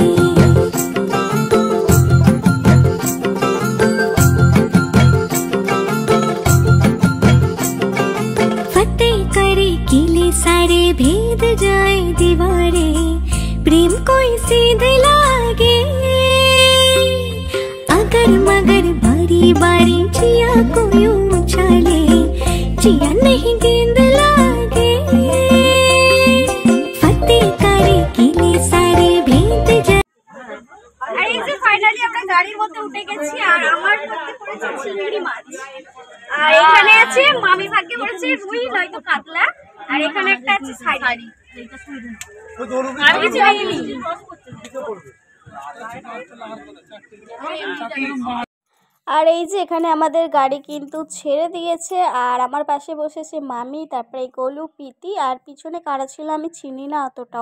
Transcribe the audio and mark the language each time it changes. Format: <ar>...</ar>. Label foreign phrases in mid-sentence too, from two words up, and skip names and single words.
<hi>सारे भेद जाए दीवारे, प्रेम कोई सीधे लागे। अगर मगर बारी बारी जिया को यूं उछाले, जिया नहीं गेंद लागे। फतेह करे किले सारे भेद जाए।</hi> <bn>আর এই যে ফাইনালি আমরা গাড়ির মধ্যে উঠে গেছি। আর আমার মধ্যে পড়েছে চিংড়ি মাছ, আর এখানে আছে মামি ভাগ্যে পড়েছে রুই নয়তো কাতলা, আর এখানে একটা আছে শাড়ি। আমি কিছু নিইনি। আর এই যে এখানে আমাদের গাড়ি কিন্তু ছেড়ে দিয়েছে, আর আমার পাশে বসেছে মামি, তারপরে গোলু, পিতি, আর পিছনে কারা ছিল আমি চিনি না অতটাও।</bn>